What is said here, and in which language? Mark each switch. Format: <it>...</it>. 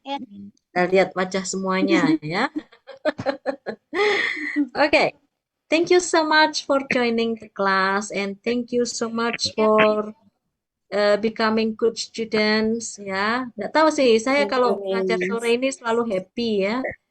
<id>Kita lihat wajah semuanya ya. Oke.</id> <en>Thank you so much for joining the class and thank you so much for becoming good students ya.</en> <id>Nggak tahu sih, saya kalau ngajar sore ini selalu happy ya.</id>